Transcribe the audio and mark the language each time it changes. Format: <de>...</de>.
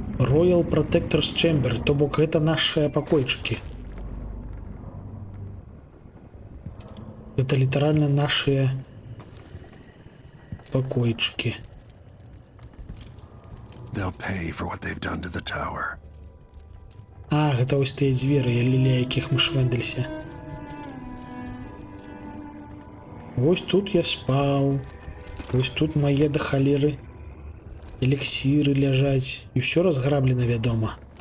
<be>Royal Protector's Chamber, то бок гэта нашыя пакойчыкі. Гэта літаральна нашыя пакойчыкі.</be> <en>They'll pay for what they've done to the tower.</en> <be>А, гэта вось тыя дзверы, ля якіх мы швэндаліся. Вось тут я спаў. Вось тут мае да халеры эліксіры ляжаць. І ўсё разграблена, вядома.</be>